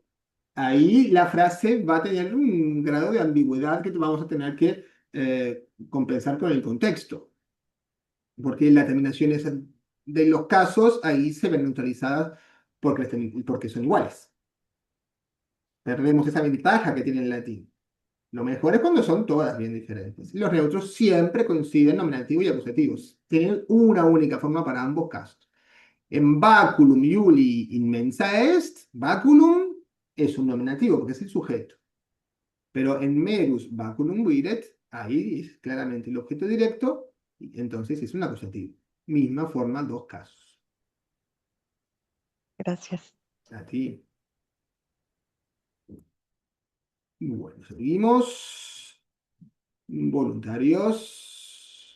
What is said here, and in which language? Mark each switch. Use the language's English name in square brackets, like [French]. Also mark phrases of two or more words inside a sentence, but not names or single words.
[Spanish] Ahí la frase va a tener un grado de ambigüedad que vamos a tener que compensar con el contexto, porque las terminaciones de los casos ahí se ven neutralizadas porque son iguales. Perdemos esa ventaja que tiene el latín. Lo mejor es cuando son todas bien diferentes. Los neutros siempre coinciden nominativo y acusativos. Tienen una única forma para ambos casos. En [Latin] baculum iuli inmensa est, [Spanish] baculum es un nominativo porque es el sujeto. Pero en [Latin] merus baculum viret, [Spanish] ahí es claramente el objeto directo, y entonces es un acusativo. Misma forma, dos casos. Gracias. A ti. Bueno, seguimos. Voluntarios.